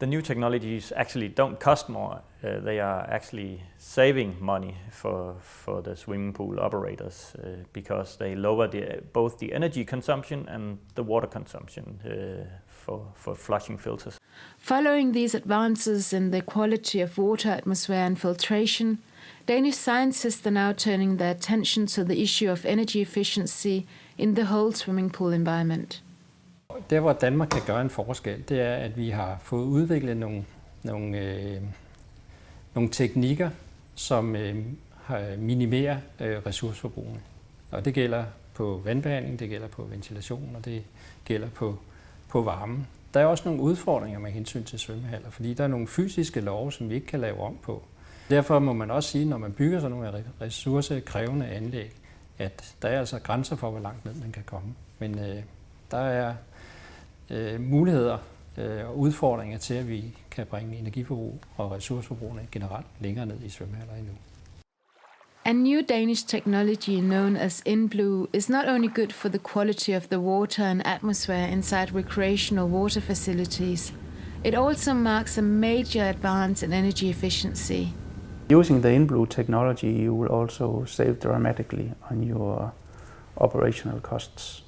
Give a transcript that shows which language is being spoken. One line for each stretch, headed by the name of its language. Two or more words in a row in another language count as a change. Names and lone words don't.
English: The new technologies actually don't cost more. They are actually saving money for the swimming pool operators because they lower both the energy consumption and the water consumption for flushing filters. Following these advances in the quality of water, atmosphere and filtration, Danish scientists are now turning their attention to the issue of energy efficiency in the whole swimming pool environment.
Danish: Der, hvor Danmark kan gøre en forskel, det er, at vi har fået udviklet nogle teknikker, som minimerer ressourceforbrugene. Og det gælder på vandbehandling, det gælder på ventilation, og det gælder på varmen. Der er også nogle udfordringer med hensyn til svømmehaller, fordi der er nogle fysiske love, som vi ikke kan lave om på. Derfor må man også sige, når man bygger sådan nogle ressourcekrævende anlæg, at der er altså grænser for, hvor langt ned man kan komme. Men der er muligheder og udfordringer til, at vi kan bringe energiforbrug og ressourceforbrugene generelt længere ned i svømmehaller endnu.
English: A new Danish technology known as Inblue is not only good for the quality of the water and atmosphere inside recreational water facilities, it also marks a major advance in energy efficiency. Using the Inblue technology, you will also save dramatically on your operational costs.